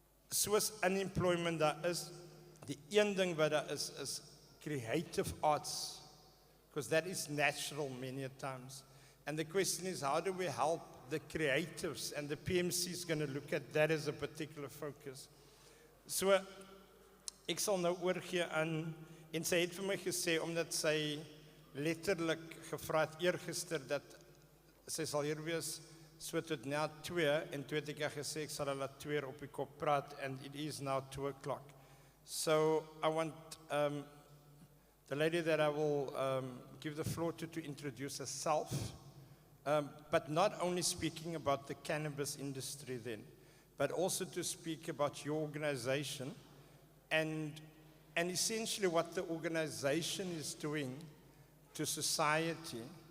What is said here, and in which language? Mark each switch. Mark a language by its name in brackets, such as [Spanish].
[Afrikaans] Soos unemployment daar is, die een ding wat daar is creative arts, [English] because that is natural many a times. And the question is, how do we help the creatives? And the PMC is going to look at that as a particular focus. [Afrikaans] So, ek sal nou oorgee aan, en sy het vir my gesê, omdat sy letterlik gevra het eergister, dat sy sal hier wees, so tot na 2, en toe het ek gesê, ek sal hulle 2 op die kop praat, [English] and it is now 2 o'clock. So, I want the lady that I will give the floor to introduce herself, but not only speaking about the cannabis industry then, but also to speak about your organization and essentially what the organization is doing to society.